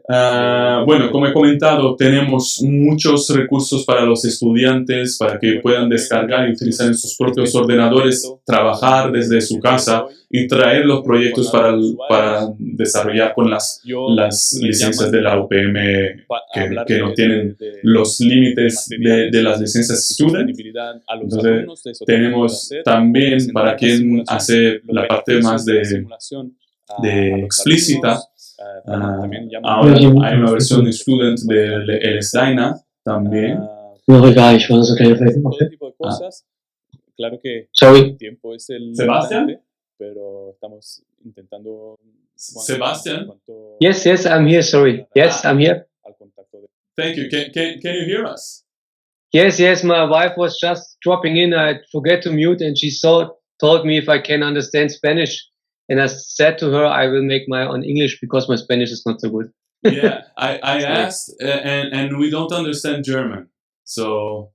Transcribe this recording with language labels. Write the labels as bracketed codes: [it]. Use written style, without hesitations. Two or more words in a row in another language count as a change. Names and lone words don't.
[es] Bueno, como he comentado, tenemos muchos recursos para los estudiantes para que puedan descargar y utilizar en sus propios ordenadores, trabajar desde su casa y traer los proyectos para desarrollar con las licencias de la UPM que no tienen los límites de las licencias Student. Entonces, tenemos también para quien hace la parte más de explícita. Ahora hay una versión de Student del ESTRUCTURAS también. No, [de] egal, ich wollte so kleine Flecken [es] Todo [de] machen. [es] tipo de cosas. Claro que [en] Sorry. [es] el tiempo es el Sebastian? limitante, pero estamos intentando. Sebastian? [en] Yes, I'm here, sorry. Yes, I'm here. [es] Al contacto de. [en] Thank you. Can you hear us? Yes, my wife was just dropping in. I forget to mute and she told me if I can understand Spanish. And I said to her, I will make my own English because my Spanish is not so good. Yeah, I asked, and we don't understand German, so.